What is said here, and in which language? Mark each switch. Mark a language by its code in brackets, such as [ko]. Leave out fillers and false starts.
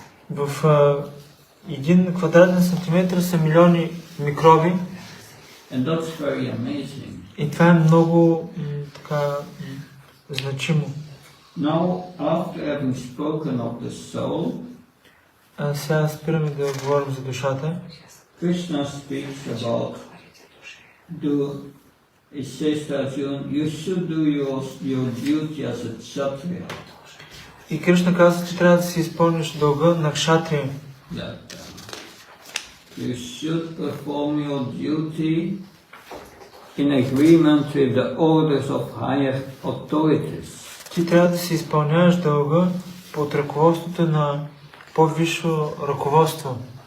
[bg] В 1 квадратен сантиметър са милиони микроби. [en] And that's very amazing. [bg] И това е много така значимо. [en] Now, after having spoken of the soul, [bg] сега спираме да говорим за душата. [en] Krishna speaks about it says to Arjuna, you should do your duty as a kshatriya. [bg] И Кришна каза, че трябва да си изпълниш дълга на кшатрия. [en] You should perform your duty in agreement with the orders of higher authorities. [bg] Ти трябва да си изпълняваш дълга под ръководството на по-висше ръководство.